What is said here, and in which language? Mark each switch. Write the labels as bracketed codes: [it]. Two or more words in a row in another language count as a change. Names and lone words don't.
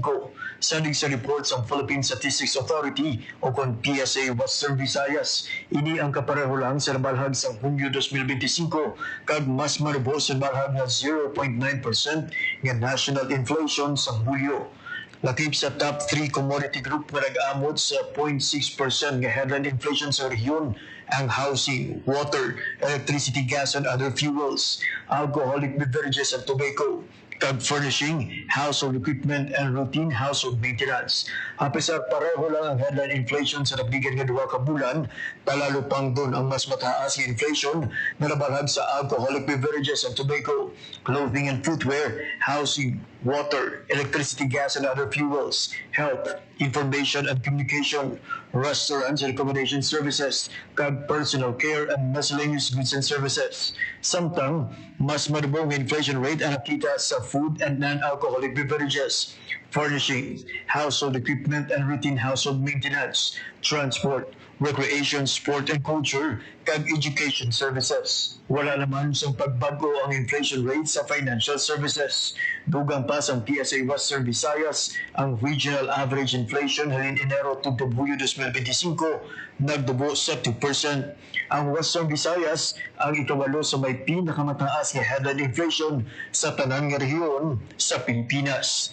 [hil] Sanig sa report sa Philippine Statistics Authority o kon PSA Western Visayas, ini ang kapareho lang sa nabalhag sa Hulyo 2025 kag mas marubos sa nabalhag na 0.9% nga [en] national inflation [hil] sa Hulyo. Lakip sa [en] top 3 commodity group [hil] na nag-amot sa [en] 0.6% nga headline inflation [hil] sa rehiyon ang [en] housing, water, electricity, gas, and other fuels, alcoholic beverages and tobacco, kag furnishing, household equipment, and routine household maintenance. [hil] Apisar pareho lang ang [en] headline inflation [hil] sa nagligan nga 2 ka bulan, palalo pang doon ang mas mataas nga [en] inflation [hil] na nabalhag sa [en] alcoholic beverages and tobacco, clothing and footwear, housing, water, electricity, gas, and other fuels, health, information and communication, restaurants and accommodation services, kag personal care and miscellaneous goods and services. [hil] Samtang, mas madubong [en] inflation rate [hil] ang nakita sa [en] food and non-alcoholic beverages, furnishing, household equipment and routine household maintenance, transport, recreation, sport and culture, kag education services. [hil] Wala naman sa pagbago ang [en] inflation rate [hil] sa [en] financial services. [hil] Dugang pa sa PSA Western Visayas, ang [en] regional average inflation [hil] halin Enero tungtod Hulyo 2025 nagdubo sa 2%. Ang Western Visayas ang ikawalo sa may pinakamataas nga [en] headline inflation [hil] sa tanang nga rehiyon sa Pilipinas.